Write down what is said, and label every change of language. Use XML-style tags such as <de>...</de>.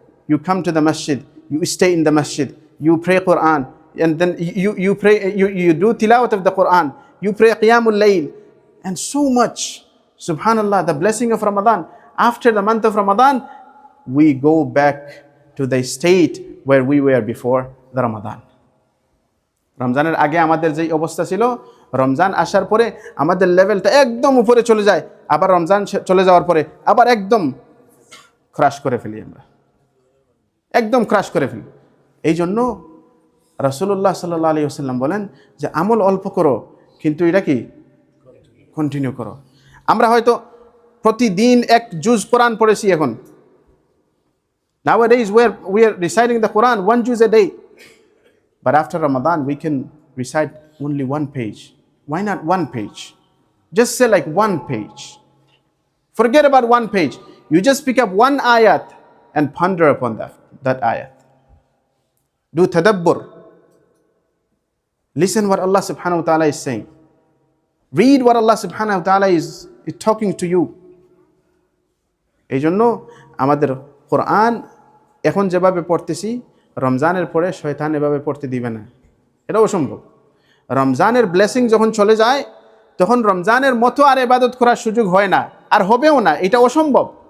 <en>You come to the masjid, you stay in the masjid, you pray Quran, and then you pray, you do tilawat of the Quran, you pray qiyamul layl, and so much. Subhanallah, the blessing of Ramadan. After the month of Ramadan, we go back to the state where we were before the Ramadan.</en> <bn>রমজানের আগে আমাদের যেই অবস্থা ছিল, রমজান আসার পরে আমাদের লেভেলটা একদম উপরে চলে যায়, আবার রমজান চলে যাওয়ার পরে আবার একদম ক্রাশ করে ফেলি, আমরা একদম ক্রাশ করে ফেলি। এই জন্য রাসূলুল্লাহ সাল্লাল্লাহু আলাইহি ওয়াসাল্লাম বলেন যে আমল অল্প করো, কিন্তু এটা কি কন্টিনিউ করো। আমরা হয়তো প্রতিদিন এক জুজ কোরআন পড়েছি এখন।</bn> <en>Nowadays we are reciting the Quran 1 juz a day. But after Ramadan, we can recite only 1 page. Why not 1 page? Just say like 1 page. Forget about 1 page. You just pick up 1 ayat and ponder upon that ayat. Do tadabbur. Listen what Allah subhanahu wa ta'ala is saying. Read what Allah subhanahu wa ta'ala is talking to you.</en> <bn>এই জন্য আমাদের কোরআন এখন যেভাবে পড়তেছি, রমজানের পরে শয়তান এভাবে পড়তে দিবে না, এটা অসম্ভব। রমজানের ব্লেসিং যখন চলে যায়, তখন রমজানের মতো আর ইবাদত করার সুযোগ হয় না, আর হবেও না, এটা অসম্ভব।</bn>